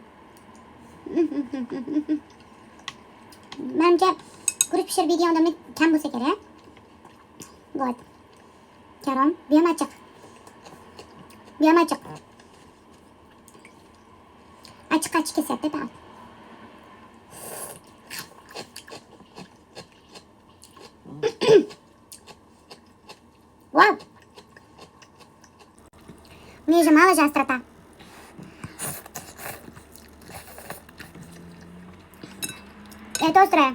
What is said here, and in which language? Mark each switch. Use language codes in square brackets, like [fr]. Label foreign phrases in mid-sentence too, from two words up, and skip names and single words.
[uz] Menimcha guruch pishirib yeydigan odamlar kam bo'lsa kerak. Вот. Karom, bu ham achchiq. Bu ham achchiq. Achchiq kesyapti taom. Wow. [ru] Мне же мало же острота. Это острое.